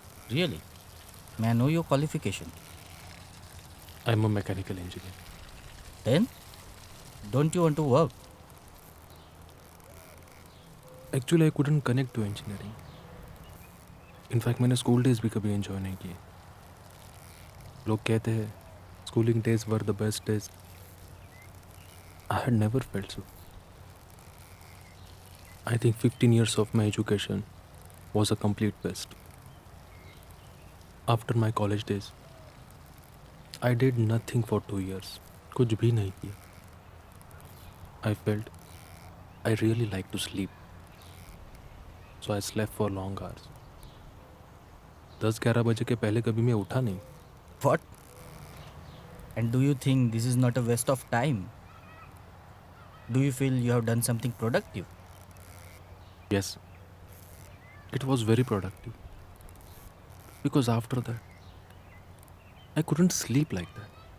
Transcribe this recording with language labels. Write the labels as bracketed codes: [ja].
[en] Really? May I know your qualification? I'm a mechanical engineer. Then, don't you want to work? Actually, I couldn't connect to engineering. In fact, [hi] मैंने school days भी कभी enjoy नहीं किए. लोग कहते हैं [en] Schooling days were the best days. I had never felt so. I think 15 years of my education was a complete waste. After my college days, I did nothing for 2 years. [hi] कुछ भी नहीं किया. [en] I felt I really like to sleep. So I slept for long hours. [hi] 10-11 बजे के पहले कभी मैं उठा नहीं. [en] What? And do you think this is not a waste of time? Do you feel you have done something productive? Yes, it was very productive. Because after that, I couldn't sleep like that.